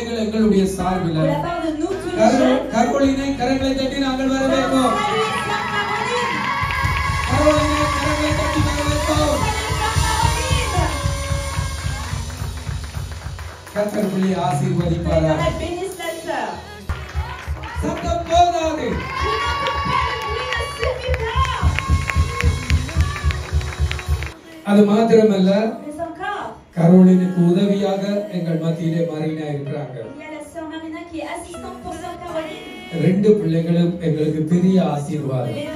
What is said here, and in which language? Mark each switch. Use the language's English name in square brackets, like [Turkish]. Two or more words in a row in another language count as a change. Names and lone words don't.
[French] nous, tous les jeunes. Caroline, bénisse la sœur. [Tamil] அது மாத்திரமல்ல கரோலினுக்கு உதவியாக எங்கள் மத்தியிலே மரீனா இருக்கிறாங்க. ரெண்டு பிள்ளைகளும் எங்களுக்கு பெரிய ஆசீர்வாதம்.